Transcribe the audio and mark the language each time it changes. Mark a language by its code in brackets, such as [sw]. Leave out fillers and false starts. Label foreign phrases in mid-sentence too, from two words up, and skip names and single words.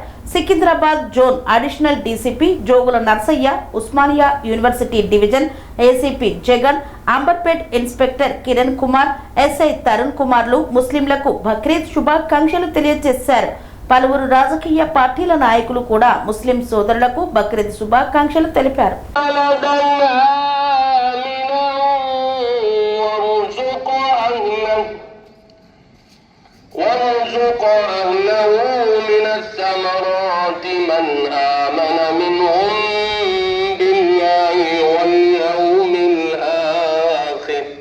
[te] సికింద్రాబాద్ జోన్ అడిషనల్ డీసీపీ జోగుల నర్సయ్య, ఉస్మానియా యూనివర్సిటీ డివిజన్ ఏసీపీ జగన్, అంబర్పేట్ ఇన్స్పెక్టర్ కిరణ్ కుమార్, ఎస్ఐ తరుణ్ కుమార్లు ముస్లింలకు బక్రీద్ శుభాకాంక్షలు తెలియజేశారు. పలువురు రాజకీయ పార్టీల నాయకులు కూడా ముస్లిం సోదరులకు బక్రీద్ శుభాకాంక్షలు తెలిపారు. [ar] وارزق أهله من الثمرات من آمن منهم بالله واليوم الآخر